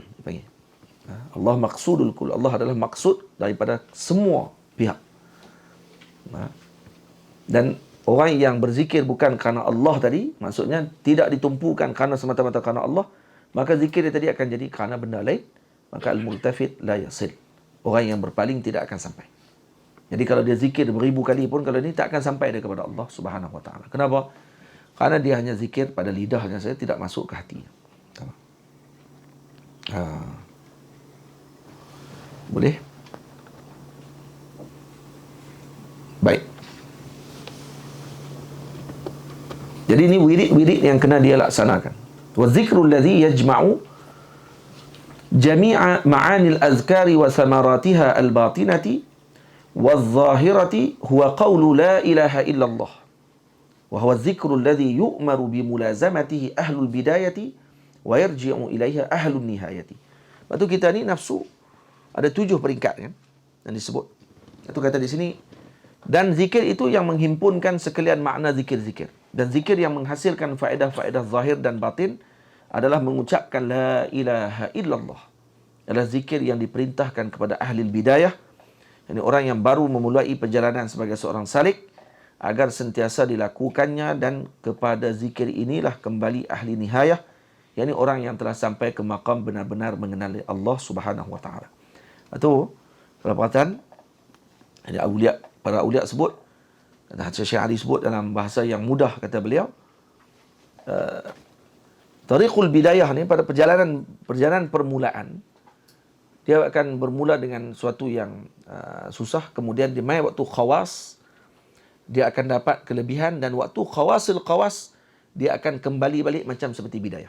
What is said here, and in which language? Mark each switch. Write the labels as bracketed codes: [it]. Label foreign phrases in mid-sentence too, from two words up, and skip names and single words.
[ar] الله مقصود الكل. [ms] Allah adalah maksud daripada semua pihak. Dan orang yang berzikir bukan kerana Allah tadi, maksudnya tidak ditumpukan kerana semata-mata kerana Allah, maka zikir dia tadi akan jadi kerana benda lain, maka [ar] الملتفت لا يصل. [ms] Orang yang berpaling tidak akan sampai. Jadi kalau dia zikir beribu kali pun, kalau ini tak akan sampai dia kepada Allah [ar] سبحانه وتعالى. [ms] Kenapa? Kerana dia hanya zikir pada lidahnya saja, tidak masuk ke hatinya. Boleh? Baik. Jadi ini wirid-wirid yang kena dia laksanakan. [ar] والذكر الذي يجمع جميع معاني الأذكار وثمراتها الباطنة والظاهرة هو قول لا إله إلا الله. وهو الذكر الذي يؤمر بملازمته أهل البداية ويرجع إليها أهل النهاية. [ms] Lepas tu kita ni nafsu ada 7 peringkat kan yang disebut. Itu kata di sini, dan zikir itu yang menghimpunkan sekalian makna zikir-zikir. Dan zikir yang menghasilkan faedah-faedah zahir dan batin adalah mengucapkan [ar] لا إله إلا الله. [ms] Adalah zikir yang diperintahkan kepada ahli bidayah, yakni orang yang baru memulai perjalanan sebagai seorang salik, agar sentiasa dilakukannya, dan kepada zikir inilah kembali ahli nihayah, yakni orang yang telah sampai ke maqam benar-benar mengenali Allah [ar] سبحانه وتعالى. [ms] Itu kalau perhatian ada awliya, para awliya sebut, dan Syekh Ali sebut dalam bahasa yang mudah, kata beliau, [ar] طريق البداية [ms] ni, pada perjalanan permulaan, dia akan bermula dengan suatu yang susah, kemudian di mai waktu khawas dia akan dapat kelebihan, dan waktu [ar] خواص الخواص [ms] dia akan kembali balik macam seperti bidayah.